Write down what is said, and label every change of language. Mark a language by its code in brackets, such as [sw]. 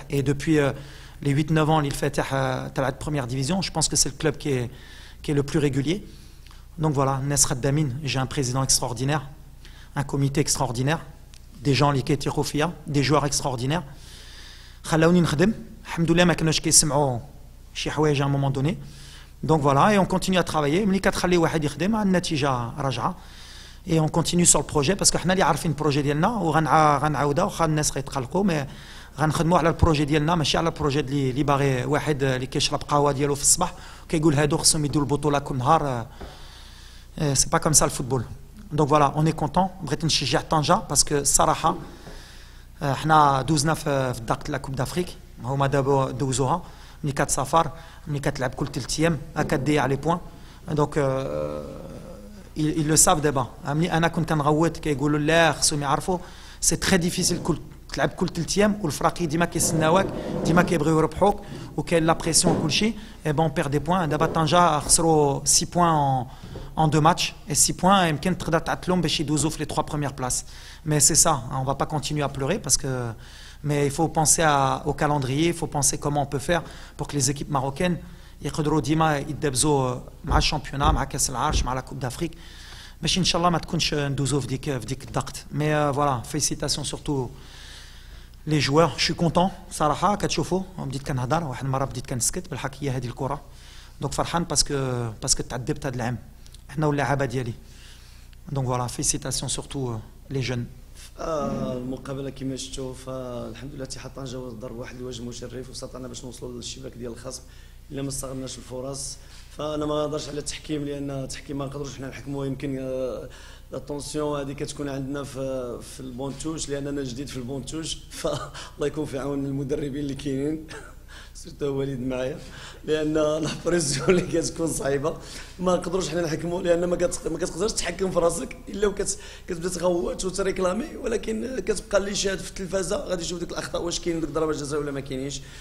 [fr] Et depuis les 8-9 ans, le Fatih de première division, je pense que c'est le club qui est le plus régulier. Donc voilà, Nesrat Damin, j'ai un président extraordinaire, un comité extraordinaire, des gens qui étaient des joueurs extraordinaires. [ar] خلاوني نخدم الحمد لله ما كانوش كيسمعوا شي حوايج [fr] à un moment donné. Donc voilà, et on continue à travailler. [ar] ملي كتخلي واحد يخدم النتيجه راجعه. [fr] Et on continue sur le projet parce que [ar] حنا اللي عارفين البروجي ديالنا وغنعاودها واخا الناس غيتقلقوا مي غنخدموا على البروجي ديالنا ماشي على البروجي اللي باغي واحد اللي كيشرب قهوه ديالو في الصباح وكيقول هادو خصهم يدوا البطوله كل نهار. [fr] C'est pas comme ça le football. Donc voilà, on est content. [ar] بغيت نشجع طنجة [fr] parce que [ar] صراحه حنا دوزنا في الضغط لا كوب دافريك هما دابا دوزوها ملي كتسافر ملي كتلعب كل 3 ايام كتضيع لي بوين دونك [fr] ils le savent [ar] دابا ملي انا كنت كنغوت كيقولوا لا خصهم يعرفوا سي تري ديفيسيل تلعب كل 3 ايام والفراقي ديما كيستناوك ديما كيبغيو يربحوك وكاين لا بريسيون وكلشي اي بون بير دي بوين دابا طنجة خسروا [fr] 6 points en 2 matchs et 6 points [ar] يمكن تقدر تعطلهم باش يدوزوا في [fr] les 3 premières places. Mais c'est ça, on ne va pas continuer à pleurer parce que mais il faut penser au calendrier, il faut penser comment on peut faire pour que les équipes marocaines [ar] يقدروا ديما يدبزوا مع الشامبيونات مع كاس العرش مع لا كوب دافريك باش ان شاء الله ما تكونش ندوزوا في ديك الضغط. [fr] Mais voilà, félicitations surtout les joueurs, je suis content [ar] صراحه كتشوفوا بديت كنهضر واحد المره بديت كنسكت بالحق هي هذه الكره دونك فرحان باسكو تعذبت هذا العام احنا واللعابه ديالي. [fr] Donc voilà, félicitations surtout les jeunes. [ar] المقابله كما شفتوا فالحمد لله اتحاد طنجه ضرب واحد الوجه مشرف وسطنا باش نوصلوا للشباك ديال الخصم الا ما استغلناش الفرص. فانا ما نهضرش على التحكيم لان التحكيم ما نقدروش حنا نحكموه. يمكن لا طونسيون هذه كتكون عندنا في البونتوش لان انا جديد في البونتوش فالله يكون في عون المدربين اللي كاينين سيرتو وليد معايا لان لا بريسيون اللي كتكون صعيبه ما نقدروش حنا نحكموا لان ما كتقدرش تحكم في راسك الا كتبدا تغوت وتريكلامي ولكن كتبقى اللي شاهد في التلفازه غادي يشوف ديك الاخطاء واش كاين ديك ضربه جزاء ولا ما كاينينش.